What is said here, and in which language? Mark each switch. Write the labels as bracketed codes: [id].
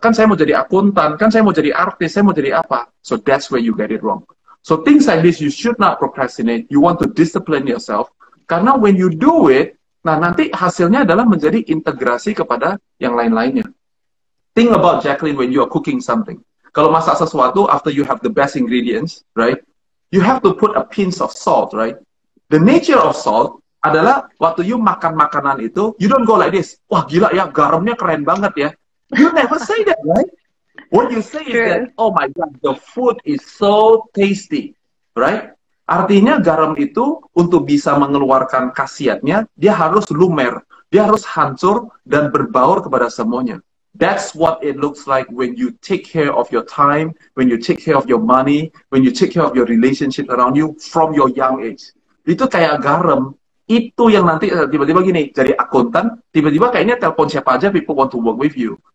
[id] Kan saya mau jadi akuntan, kan saya mau jadi artis, saya mau jadi apa? [en] So that's where you get it wrong. So things like this, you should not procrastinate. You want to discipline yourself. [id] Karena [en] when you do it, [id] nah nanti hasilnya adalah menjadi integrasi kepada yang lain-lainnya. [en] Think about Jackline when you are cooking something. [id] Kalau masak sesuatu, [en] after you have the best ingredients, right? You have to put a pinch of salt, right? The nature of salt [id] adalah waktu [en] you [id] makan makanan itu, [en] you don't go like this. [id] Wah gila ya, garamnya keren banget ya. [en] You never say that, right? What you say is that, oh my God, the food is so tasty, right? [id] Artinya garam itu untuk bisa mengeluarkan khasiatnya, dia harus lumer, dia harus hancur dan berbaur kepada semuanya. [en] That's what it looks like when you take care of your time, when you take care of your money, when you take care of your relationship around you from your young age. [id] Itu kayak garam, itu yang nanti tiba-tiba gini, jadi akuntan, tiba-tiba kayaknya telepon siapa aja, [en] people want to work with you.